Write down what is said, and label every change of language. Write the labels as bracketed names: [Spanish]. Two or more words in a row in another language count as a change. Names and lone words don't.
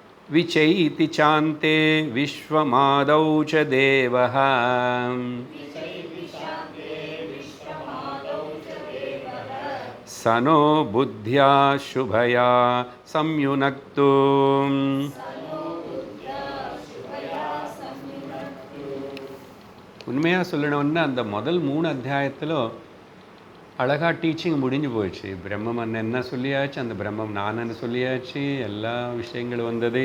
[Sanskrit] विचैति चान्ते विश्वमादौ च देवः स नो बुद्ध्या शुभया संयुनक्तु. [Tamil] உண்மையாக சொல்லணும்னா அந்த முதல் 3 அத்தியாயத்தில் அழகாக டீச்சிங் முடிஞ்சு போயிடுச்சு. பிரம்மம் என்ன சொல்லியாச்சு, அந்த பிரம்மம் நானன்னு சொல்லியாச்சு, எல்லா விஷயங்களும் வந்தது.